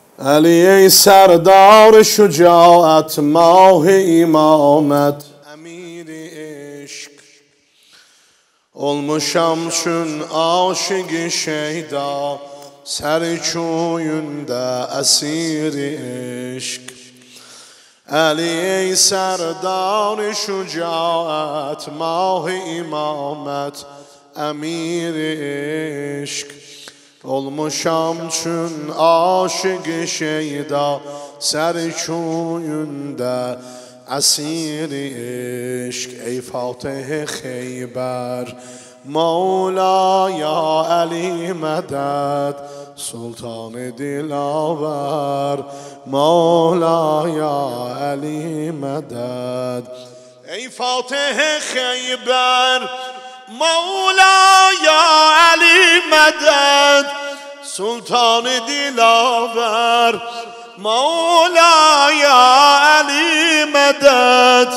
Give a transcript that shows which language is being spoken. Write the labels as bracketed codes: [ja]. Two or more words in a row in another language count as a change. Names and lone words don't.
[fa] علی ای سردار شجاعت، ماه امامت، امیر عشق. [az] olmuşam çün aşık şeyda, serçuyunda [fa] اسیر عشق. علی ای سردار شجاعت، ماه امامت، امیر عشق. [az] olmuşam çün aşık şeyda, serçuyunda [fa] اسیر عشق. ای فاتح خیبر مولا یا علی مدد، سلطان دلاور مولا یا علی مدد. ای فاتح خیبر مولا یا علی مدد، سلطان دلاور مولا یا علی مدد.